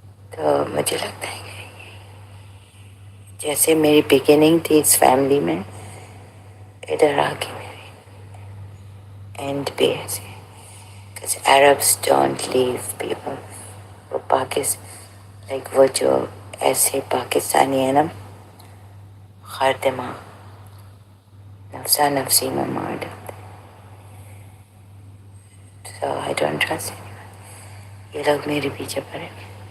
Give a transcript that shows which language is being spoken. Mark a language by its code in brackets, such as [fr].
[ur] تو مجھے لگتا ہے کہ جیسے میری بگننگ تھی اس فیملی میں، ادھر آ کے میری اینڈ بھی ایسے. [en] because Arabs don't leave people. [ur] وہ لائک وہ جو ایسے پاکستانی ہیں نا، ہر دماغ نفسا نفسی میں مار ڈالتے. [en] So I don't trust anyone. [ur] یہ لوگ میرے پیچھے پڑے ہوئے.